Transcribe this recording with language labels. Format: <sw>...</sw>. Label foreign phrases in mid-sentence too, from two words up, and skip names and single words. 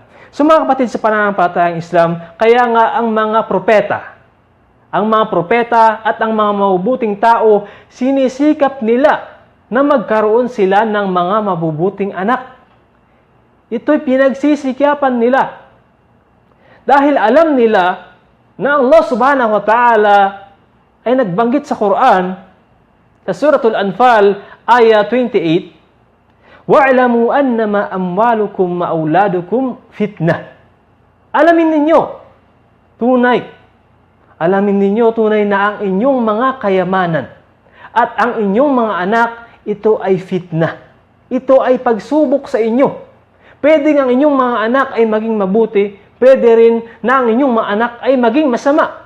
<tl>So mga kapatid sa pananampalatayang Islam, kaya nga ang mga propeta at ang mga mabubuting tao, sinisikap nila na magkaroon sila ng mga mabubuting anak. Ito'y pinagsisikapan nila. Dahil alam nila na Allah</tl> <ar>سبحانه وتعالى</ar> <tl>ay nagbanggit sa Quran, sa Suratul Anfal, ayah 28,</tl> <ar>"واعلموا أنما أموالكم وأولادكم فتنة."</ar> <tl>Alamin ninyo tunay na ang inyong mga kayamanan at ang inyong mga anak, ito ay fitnah. Ito ay pagsubok sa inyo Pwede nga ang inyong mga anak ay maging mabuti, pwede rin na ang inyong mga anak ay maging masama.</tl>